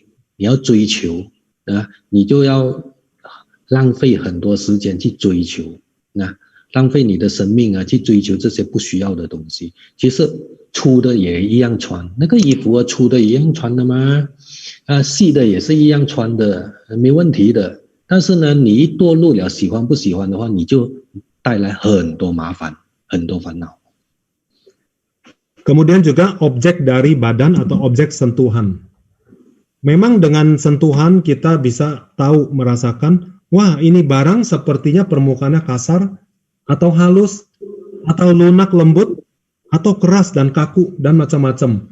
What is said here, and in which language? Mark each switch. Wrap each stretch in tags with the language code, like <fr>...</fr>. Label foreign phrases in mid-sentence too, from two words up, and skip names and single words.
<zh>你要追求你就要浪费很多时间去追求浪费你的生命去追求这些不需要的东西。其实粗的也一样穿，那个衣服粗的一样穿的吗？细的也是一样穿的，没问题的。但是呢，你一堕入了喜欢不喜欢的话，你就带来很多麻烦，很多烦恼。</zh> <id>Kemudian juga objek dari badan atau objek sentuhan. Memang dengan sentuhan kita bisa tahu, merasakan, wah ini barang sepertinya permukaannya kasar, atau halus, atau lunak lembut, atau keras dan kaku, dan macam-macam.</id>